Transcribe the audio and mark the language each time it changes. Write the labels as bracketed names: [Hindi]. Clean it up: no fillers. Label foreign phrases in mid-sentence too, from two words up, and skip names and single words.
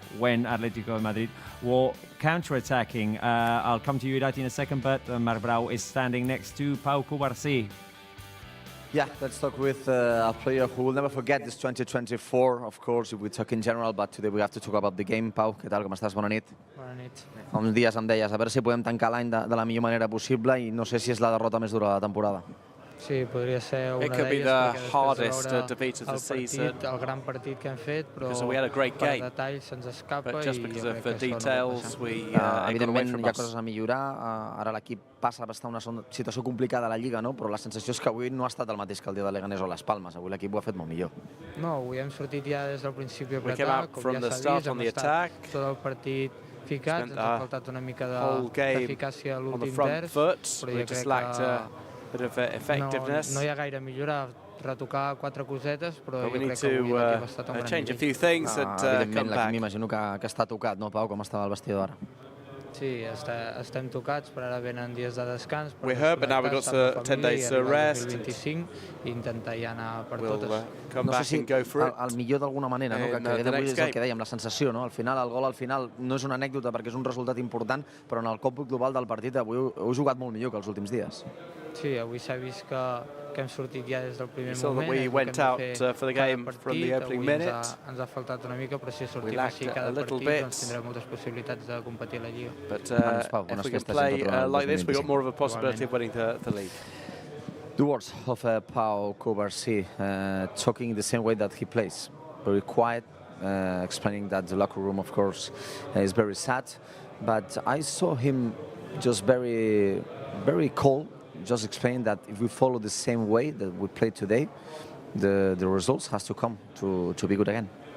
[English] When Atletico Madrid were counter-attacking. I'll come to you, Irati, in a second, but Marc Brau is standing next to Pau Cubarsí. Yeah, let's talk with a player who will never forget this 2024, of course, if we talk in general, but today we have to talk about the game. [Catalan] Pau, què tal, com estàs? Bona nit. Bona nit. Fa uns dies em deies, a veure si podem tancar l'any de la millor manera possible, i no sé si és la derrota més dura de la temporada. Sí, podria ser una [English] It could be [Catalan] d'elles, [English] the [Catalan] perquè després de [English] hardest [Catalan] veure [English] defeat of the [Catalan] el [English] season. [Catalan] el gran partit que hem fet, però [English] Because we had a great [Catalan] per [English] game, [Catalan] detall se'ns escapa [English] but [Catalan] i [English] just because [Catalan] jo [English] of [Catalan] crec [English] the [Catalan] que això no pot [English] details, [Catalan] passar. [English] we it got away [Catalan] Evidentment [English] from [Catalan] hi ha [English] us. [Catalan] coses a millorar. Ara l'equip passa a estar en una situació complicada a la Lliga, no? Però la sensació és que avui no ha estat el mateix que el dia de Leganés o les Palmes. Avui l'equip ho ha fet molt millor. No, avui hem sortit ja des del principi a [English] We came [Catalan] apretar, [English] out [Catalan] com [English] from [Catalan] ja [English] the [Catalan] s'ha [English] start [Catalan] vist, [English] on [Catalan] hem [English] the [Catalan] estat [English] attack. [Catalan] tot el partit ficats, [English] Spent [Catalan] ens ha faltat una mica [English] whole game [Catalan] d'eficàcia a [English] on the [Catalan] l'últim [English] front [Catalan] terç, [English] foot. [Catalan] però [English] We [Catalan] jo [English] just [Catalan] crec [English] lacked a [Catalan] que [English] bit of effectiveness. [Catalan] no hi ha gaire a millorar, retocar 4 cosetes, però [English] But we [Catalan] jo [English] need [Catalan] crec que avui [English] to [Catalan] l'equip ha estat a un gran [English] change a [Catalan] nivell. [English] few things and come [Catalan] Evidentment, l'equip back. m'imagino que està tocat, no, Pau, com estava el vestidor ara? Sí, estem tocats, però ara venen dies de descans. Per [English] We're hurt, but now we've got [Catalan] desconnectar, estar [English] 10 [Catalan] amb la [English] days [Catalan] família [English] to [Catalan] i arribar al [English] rest. [Catalan] 2025 i intentar ja anar per [English] We'll [Catalan] totes. [English] come [Catalan] No sé [English] back [Catalan] si [English] and go for it. [Catalan] el millor d'alguna manera, no? [English] in, [Catalan] Que [English] the [Catalan] queda avui [English] next [Catalan] és el [English] game. [Catalan] que dèiem, la sensació, no? Al final, el gol al final no és una anècdota perquè és un resultat important, però en el còmput global del partit avui heu jugat molt millor que els últims dies. Sí, avui s'ha vist que hem sortit ja des del primer [English] You saw that [Catalan] moment. [English] we [Catalan] és el que [English] went [Catalan] hem de [English] out, [Catalan] fer [English] for the [Catalan] cada [English] game from the [Catalan] partit. [English] opening [Catalan] Avui ens [English] minute. [Catalan] ens ha faltat una mica, però si sortim [English] lacked [Catalan] així [English] a [Catalan] cada [English] little [Catalan] partit, [English] bit. [Catalan] doncs tindrem moltes possibilitats de competir a la Lliga. [English] But [Catalan] Pau, [English] if [Catalan] bones [English] we can [Catalan] festes [English] play [Catalan] i tot el [English] like this, we've got [Catalan] 2025. [English] more of a possibility of winning the league. The words of Pau Cubarsí, talking the same way that he plays, very quiet, explaining that the locker room, of course, is very sad. But I saw him just very, very cold, just explaining that if we follow the same way that we played today, the results has to come to be good again.